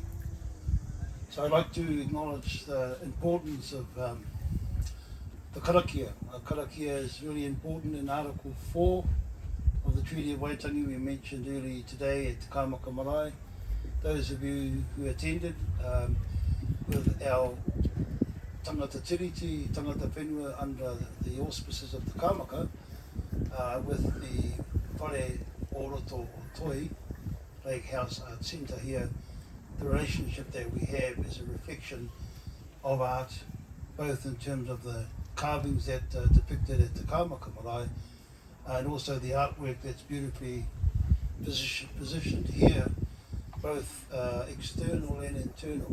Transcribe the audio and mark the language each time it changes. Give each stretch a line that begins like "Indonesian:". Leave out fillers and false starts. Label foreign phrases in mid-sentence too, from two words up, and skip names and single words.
English: So I'd like to acknowledge the importance of the karakia. Karakia is really important in Article 4 of the Treaty of Waitangi we mentioned earlier today at Te Kaimaka Marae. Those of you who attended with our
Māori: tangata tiriti, tangata whenua
English: under the auspices of Te Kaimaka, with the Whare Oroto o Toi, Lake House Art Centre here, the relationship that we have is a reflection of art, both in terms of the carvings that are depicted at Te Kaimaka Marae, and also the artwork that's beautifully positioned here, both external and internal.